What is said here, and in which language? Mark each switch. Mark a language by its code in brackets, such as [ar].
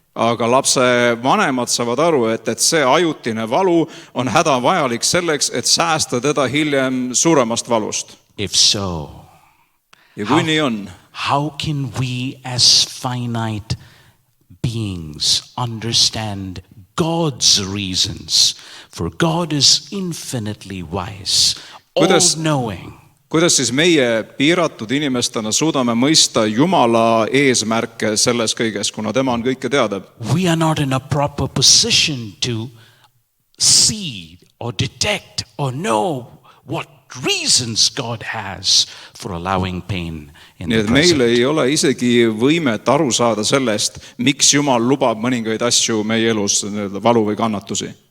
[et] Aga lapse vanemad saavad aru, et see ajutine valu on hädavajalik selleks, et säästa teda hiljem suuremast valust. [en] If so, [et] Ja kui nii on, [en] how can we as finite beings understand God's reasons? For God is infinitely wise, all-knowing. [et] kuidas siis meie piiratud inimestena suudame mõista Jumala eesmärke selles kõiges, kuna tema on kõike teada? [en] We are not in a proper position to see or detect or know what reasons God has for allowing pain in [et] Nii [en] the [et] et meil [en] present. [et] ei ole isegi võimet aru saada sellest, miks Jumal lubab mõningaid asju meie elus, valu või kannatusi.